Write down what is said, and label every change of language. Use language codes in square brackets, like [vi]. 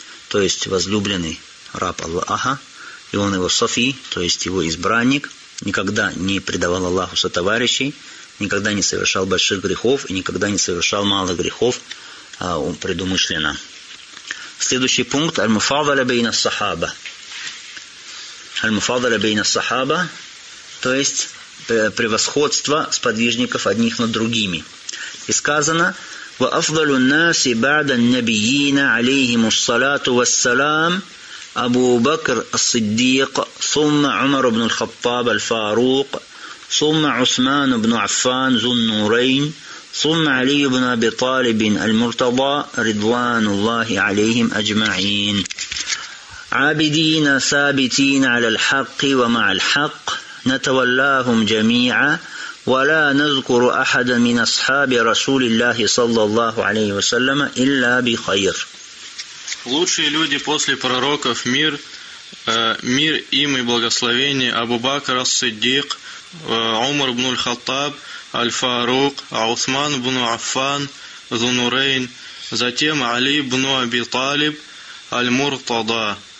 [ru] то есть возлюбленный раб Аллаха, и он его Софи, то есть его избранник, никогда не предавал Аллаху сотоварищей, никогда не совершал больших грехов и никогда не совершал малых грехов предумышленно. Следующий пункт. [ar] Аль-муфадала бейна сахаба. Аль-муфадала бейна сахаба, [ru] то есть превосходство сподвижников одних над другими. И сказано: [ar] وَأَفْضَلُ النَّاسِ بَعْدَ النَّبِيِّينَ عَلَيْهِمُ الصَّلَاةُ وَالسَّلَامُ أَبُو بَكْرَ الصِّدِّيقَ ثُمَّ عُمَرُ بْنُ الْخَطَّابَ الْفَارُوقَ ثُمَّ عُثْمَانُ بْنُ عَفَّانُ ذُو النُّورَيْنِ ثُمَّ عَلِيُّ بْنُ أَبِي طَالِبٍ الْمُرْتَضَى رِضْوَانُ اللَّهِ عَلَيْهِمْ أَجْمَعِينَ عَابِدِينَ ثَابِتِينَ عَلَى الْحَقِّ وَمَعَ الْحَقِّ نَتَوَلَّاهُمْ جَمِيعًا ولا نذكر أحد من أصحاب رسول الله صلى الله عليه وسلم إلا بخير. [ru] Лучшие люди после пророков, мир им и благословение, Абу Бакр ас-Сиддик, Умар ибн аль-Хаттаб, аль-Фарук, Усман ибн Аффан, Зунурейн, затем Али ибн Аби Талиб, аль-Муртада.